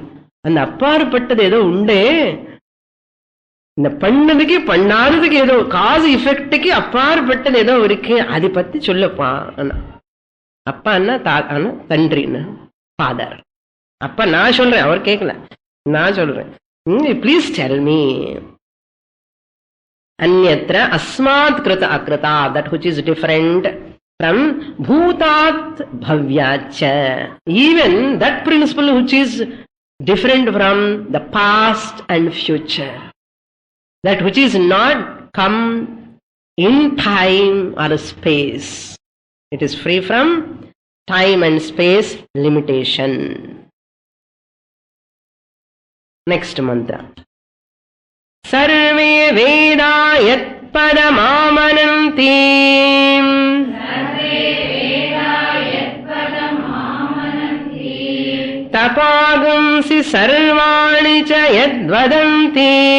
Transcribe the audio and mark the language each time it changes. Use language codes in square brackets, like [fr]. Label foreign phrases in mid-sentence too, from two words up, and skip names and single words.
[ta] அந்த அப்பாற்பட்டது ஏதோ உண்டே, இந்த பண்ணதுக்கு பண்ணாததுக்கு ஏதோ காசு இஃபெக்டுக்கு அப்பாற்பட்டது ஏதோ இருக்கு, அதை பத்தி சொல்லப்பா. அப்பா என்ன தன்றின்னு ஃபாதர். அப்பா நான் சொல்றேன், அவர் கேட்கல, நான் சொல்றேன். [en] Please tell me. [sa] अन्यत्र अस्मात् कृत अकृत, [en] that which is different from [sa] भूतात् भव्याच्च. [en] Even that principle which is different from the past and future. That which is not come in time or space. It is free from time and space limitation. Next mantra. [sa] सर्वे वेदा यत्पदमामनन्ति तपागुंसि सर्वाणि च यद्वदन्ति